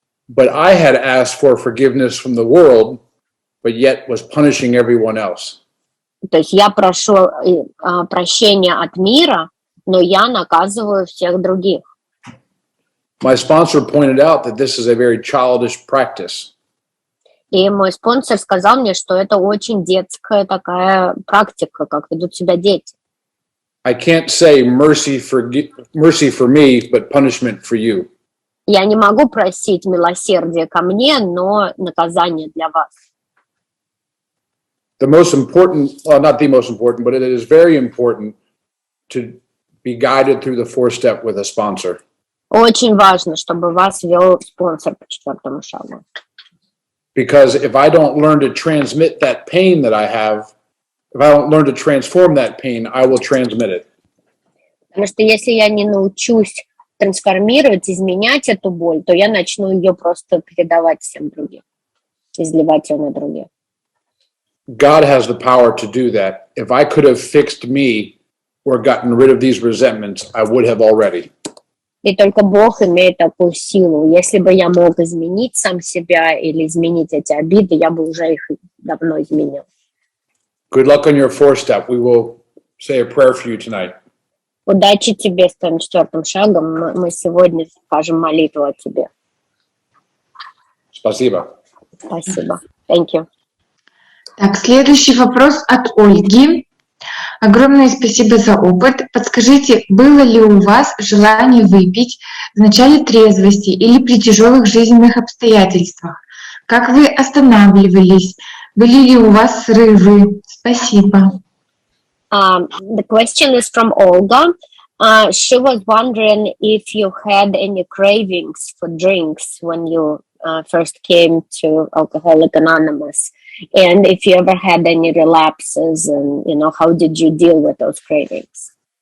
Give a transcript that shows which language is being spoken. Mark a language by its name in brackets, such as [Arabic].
[English] But I had asked for forgiveness from the world, but yet was punishing everyone else. [Russian] То есть я прошу прощения от мира, но я наказываю всех других. [English] My sponsor pointed out that this is a very childish practice. [Russian] И мой спонсор сказал мне, что это очень детская такая практика, как ведут себя дети. [English] I can't say mercy for me, but punishment for you. [Russian] Я не могу просить милосердия ко мне, но наказание для вас. [English] The most important, well, not the most important, but it is very important to be guided through the 4-step with a sponsor. [Russian] Очень важно, чтобы вас вел спонсор по 4 шагу. [English] Because if I don't learn to transmit that pain that I have, if I don't learn to transform that pain, I will transmit it. [Russian] Потому что если я не научусь трансформировать, изменять эту боль, то я начну ее просто передавать всем другим, изливать ее на других. [English] God has the power to do that. If I could have fixed me or gotten rid of these resentments, I would have already. [Russian] И только Бог имеет такую силу. Если бы я мог изменить сам себя или изменить эти обиды, я бы уже их давно изменил. [English] Good luck on your 4-step. We will say a prayer for you tonight. [Russian] Удачи тебе с твоим 4 шагом. Мы сегодня скажем молитву о тебе. Спасибо. Спасибо. [English] Thank you. [Russian] Так, следующий вопрос от Ольги. Огромное спасибо за опыт. Подскажите, было ли у вас желание выпить в начале трезвости или при тяжелых жизненных обстоятельствах? Как вы останавливались? Были ли у вас срывы? Спасибо. [English] The question is from Olga. She was wondering if you had any cravings for drinks when you first came to Alcoholics Anonymous, and if you ever had any relapses, and how did you deal with those cravings?